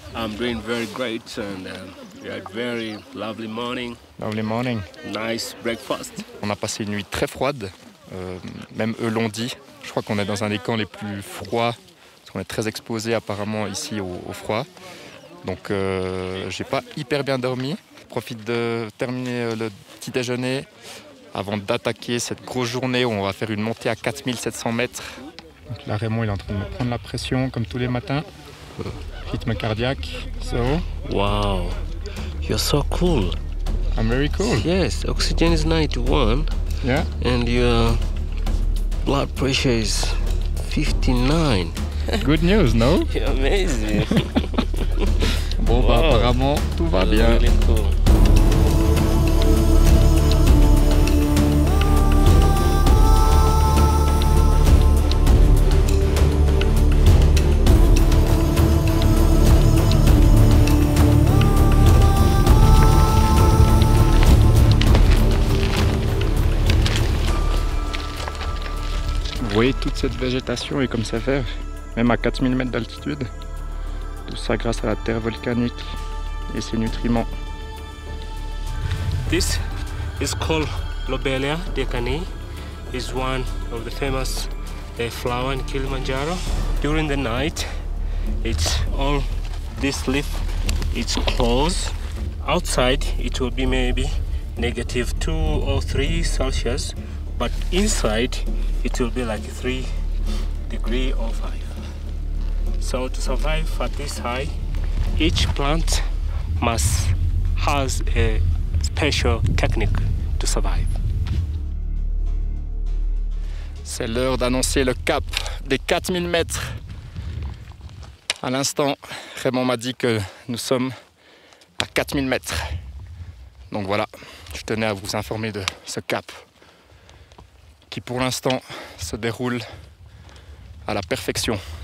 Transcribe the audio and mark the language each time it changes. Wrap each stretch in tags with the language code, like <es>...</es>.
<en>I'm doing very great and we had very lovely morning. Lovely morning. Nice breakfast.</en> <fr>On a passé une nuit très froide, même eux l'ont dit. Je crois qu'on est dans un des camps les plus froids, parce qu'on est très exposé apparemment ici au froid. Donc j'ai pas hyper bien dormi. Je profite de terminer le petit déjeuner avant d'attaquer cette grosse journée où on va faire une montée à 4700 mètres. Donc là Raymond il est en train de me prendre la pression comme tous les matins. Rythme cardiaque. So.</fr> <en>Wow, you're so cool. I'm very cool. Yes, oxygen is 91. Yeah. And your blood pressure is 59. Good news, no? You're amazing.</en> <fr>Bon, bah, apparemment, tout va bien.</fr> <en>Really cool.</en> <fr>Vous voyez toute cette végétation et comme ça fait, même à 4000 mètres d'altitude. Tout ça grâce à la terre volcanique et ses nutriments.</fr> <en>This is called Lobelia decani. It's one of the famous flower in Kilimanjaro. During the night, it's all this leaf it's closed. Outside, it will be maybe -2 or 3 Celsius, but inside, it will be like 3 degrees or 5. So to survive at this high, each plant has a special technique to survive.</en> <fr>C'est l'heure d'annoncer le cap des 4000 mètres. À l'instant, Raymond m'a dit que nous sommes à 4000 mètres. Donc voilà, je tenais à vous informer de ce cap qui pour l'instant se déroule à la perfection.</fr>